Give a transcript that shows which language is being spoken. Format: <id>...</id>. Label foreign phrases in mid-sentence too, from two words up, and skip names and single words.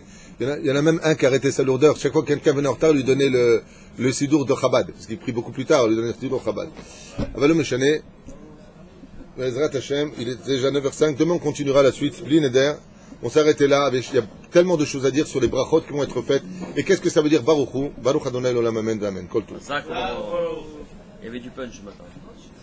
<fr>Il y en a même un qui a arrêté sa lourdeur. Chaque fois que quelqu'un venait en retard, lui donnait le sidour de Chabad. Parce qu'il prie beaucoup plus tard, lui donnait le sidour de Chabad.</fr> <he>אבל לא משנה עזרת השם,</he> <fr>il est déjà 9h05. Demain, on continuera la suite.</fr> <he>בלי נדר.</he> <fr>On s'est arrêté là. Il y a tellement de choses à dire sur les brachot qui vont être faites. Et qu'est-ce que ça veut dire</fr> <he>ברוך הוא? ברוך אדוני עולם אמן אמן. כל טוב.</he> <fr>Ça, il y avait du punch ce matin.</fr>